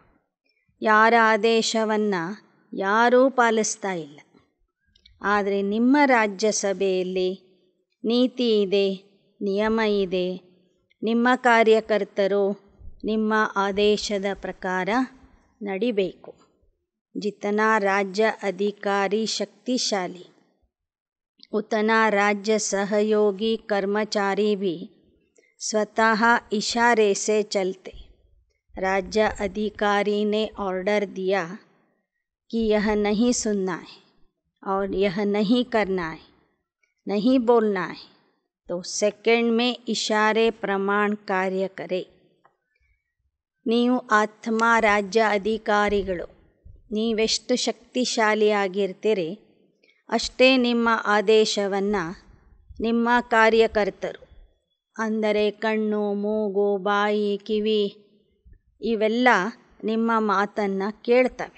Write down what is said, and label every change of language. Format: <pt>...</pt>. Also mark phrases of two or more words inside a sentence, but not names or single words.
<kn>ಯಾರ ಆದೇಶವನ್ನು ಯಾರೂ ಪಾಲಿಸ್ತಾ ಇಲ್ಲ. ಆದರೆ ನಿಮ್ಮ ರಾಜ್ಯಸಭೆಯಲ್ಲಿ ನೀತಿ ಇದೆ, ನಿಯಮ ಇದೆ. ನಿಮ್ಮ ಕಾರ್ಯಕರ್ತರು ನಿಮ್ಮ ಆದೇಶದ ಪ್ರಕಾರ ನಡಿಬೇಕು.</kn> <hi>जितना राज्य अधिकारी शक्तिशाली उतना राज्य सहयोगी कर्मचारी भी स्वतः इशारे से चलते. राज्य अधिकारी ने ऑर्डर दिया कि यह नहीं सुनना है और यह नहीं करना है, नहीं बोलना है, तो सेकंड में इशारे प्रमाण कार्य करे.</hi> <kn>ನೀವು ಆತ್ಮ ರಾಜ್ಯ ಅಧಿಕಾರಿಗಳು. ನೀವೆಷ್ಟು ಶಕ್ತಿಶಾಲಿಯಾಗಿರ್ತೀರಿ ಅಷ್ಟೇ ನಿಮ್ಮ ಆದೇಶವನ್ನು ನಿಮ್ಮ ಕಾರ್ಯಕರ್ತರು, ಅಂದರೆ ಕಣ್ಣು, ಮೂಗು, ಬಾಯಿ, ಕಿವಿ ಇವೆಲ್ಲ ನಿಮ್ಮ ಮಾತನ್ನು ಕೇಳ್ತವೆ.</kn>